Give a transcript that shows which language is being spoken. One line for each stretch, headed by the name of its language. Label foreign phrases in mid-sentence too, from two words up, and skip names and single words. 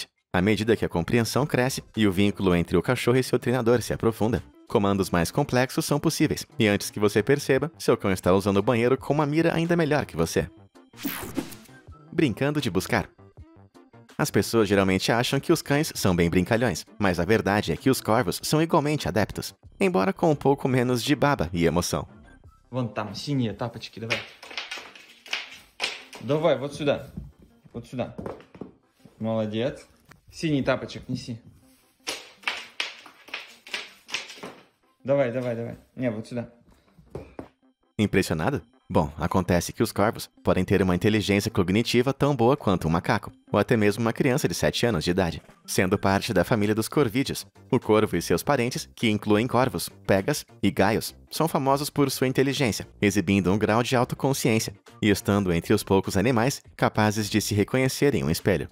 Portuguese: À medida que a compreensão cresce e o vínculo entre o cachorro e seu treinador se aprofunda, comandos mais complexos são possíveis, e antes que você perceba, seu cão está usando o banheiro com uma mira ainda melhor que você. Brincando de buscar. As pessoas geralmente acham que os cães são bem brincalhões, mas a verdade é que os corvos são igualmente adeptos, embora com um pouco menos de baba e emoção.
Russian: Вон там синие тапочки, давай. Давай, вот сюда. Вот сюда. Молодец. Синий тапочек неси. Давай, давай, давай. Не, вот сюда.
Portuguese: Impressionado? Bom, acontece que os corvos podem ter uma inteligência cognitiva tão boa quanto um macaco, ou até mesmo uma criança de 7 anos de idade, sendo parte da família dos corvídeos. O corvo e seus parentes, que incluem corvos, pegas e gaios, são famosos por sua inteligência, exibindo um grau de autoconsciência e estando entre os poucos animais capazes de se reconhecer em um espelho.